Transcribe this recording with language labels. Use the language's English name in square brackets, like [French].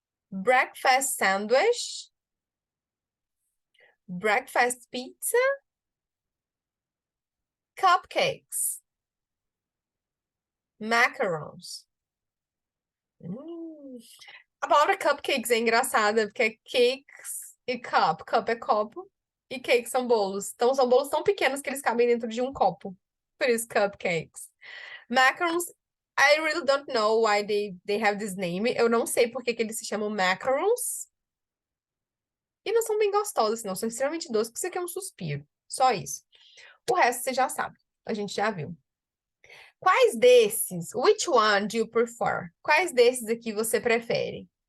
[English] breakfast sandwich, breakfast pizza, cupcakes, macarons. [Portuguese] A palavra cupcakes é engraçada, porque é cakes e cup. Cup é copo E cakes são bolos. Então, são bolos tão pequenos que eles cabem dentro de um copo. Por isso, cupcakes. [English] Macarons, I really don't know why they have this name. [Portuguese] Eu não sei por que que eles se chamam macarons. E não são bem gostosos, não. São extremamente doces, porque isso aqui é um suspiro. Só isso. O resto você já sabe. A gente já viu. Quais desses, [English] which one do you prefer? [Portuguese] Quais desses aqui você prefere?